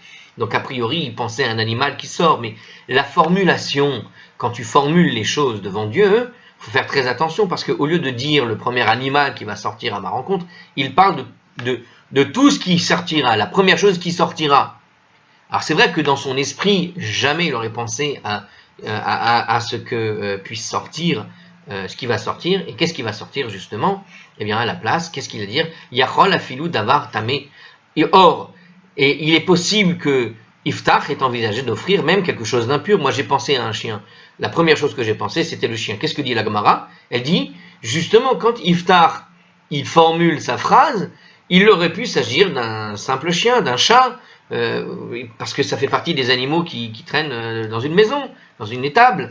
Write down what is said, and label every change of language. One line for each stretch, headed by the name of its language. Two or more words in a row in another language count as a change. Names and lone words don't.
French: Donc a priori, ils pensaient à un animal qui sort, mais la formulation, quand tu formules les choses devant Dieu, il faut faire très attention parce qu'au lieu de dire le premier animal qui va sortir à ma rencontre, il parle de tout ce qui sortira, la première chose qui sortira. Alors c'est vrai que dans son esprit, jamais il aurait pensé à ce que puisse sortir, ce qui va sortir. Et qu'est-ce qui va sortir justement? Eh bien à la place, qu'est-ce qu'il va dire?
Hebrew: יכול אפילו דבר טמא.
French: Or, et il est possible que Iftach ait envisagé d'offrir même quelque chose d'impur. Moi j'ai pensé à un chien. La première chose que j'ai pensé, c'était le chien. Qu'est-ce que dit la Gemara? Elle dit, justement, quand Iftach, il formule sa phrase, il aurait pu s'agir d'un simple chien, d'un chat, parce que ça fait partie des animaux qui traînent dans une maison, dans une étable.